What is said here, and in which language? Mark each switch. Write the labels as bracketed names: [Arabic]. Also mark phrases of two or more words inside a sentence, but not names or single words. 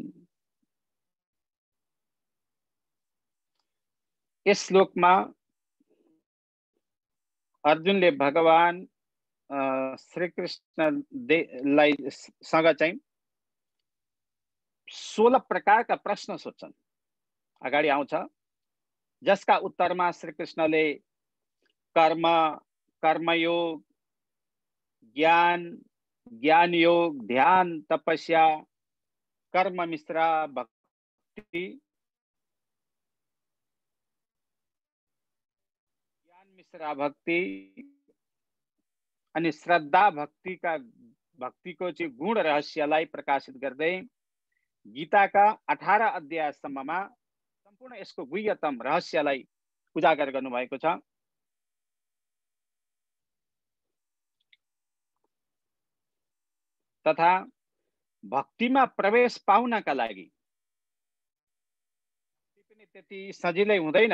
[Nepali] यस श्लोकमा अर्जुनले भगवान श्री कृष्णलाई सँग चाहिँ 16 प्रकारका प्रश्न सोध्छन्। अगाडि आउँछ, जसका उत्तरमा श्री कृष्णले कर्म, कर्मयोग, ज्ञान, ज्ञान योग, ध्यान, तपस्या, कर्म मिश्रा भक्ति, ज्ञान मिश्रा भक्ति अनि श्रद्धा भक्तिको चाहिँ गुण रहस्यलाई प्रकाशित गर्दै गीताका 18 अध्यायसम्ममा सम्पूर्ण यसको गुह्यतम रहस्यलाई उजागर गर्नुभएको छ। तथा भक्तिमा प्रवेश पाउनका लागि पनि त्यति सजिलै हुँदैन।